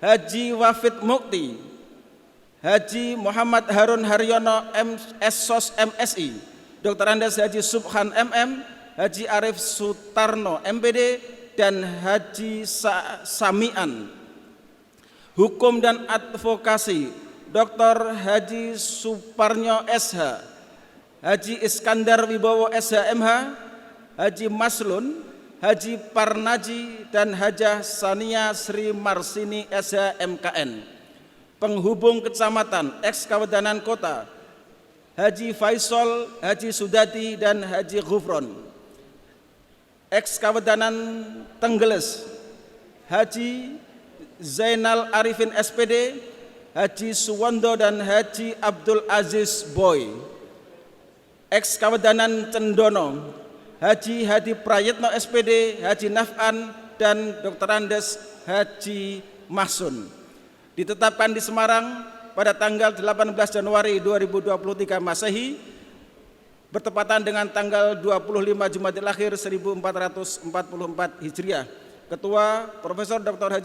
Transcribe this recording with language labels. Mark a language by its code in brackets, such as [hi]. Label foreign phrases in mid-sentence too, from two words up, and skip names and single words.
[id] Haji Wafid Mukti, Haji Muhammad Harun Haryono SSOS MSI, Dr. Andes Haji Subhan MM, Haji Arif Sutarno MPD, dan Haji Samian. Hukum dan Advokasi, Dr. Haji Suparnyo SH, Haji Iskandar Wibowo SH MH, Haji Maslun, Haji Parnaji, dan Hajah Sania Sri Marsini SH MKN. Penghubung kecamatan, eks-kawedanan kota, Haji Faisal, Haji Sudati, dan Haji Gufron. Eks-kawedanan Tenggeles, Haji Zainal Arifin SPD, Haji Suwondo, dan Haji Abdul Aziz Boy. Eks-kawedanan Cendono, Haji Hadi Prayitno SPD, Haji Naf'an, dan Dr. Andes Haji Mahsun. Ditetapkan di Semarang pada tanggal 18 Januari 2023 Masehi, bertepatan dengan tanggal 25 Jumadil Akhir 1444 Hijriah. Ketua Profesor Dr.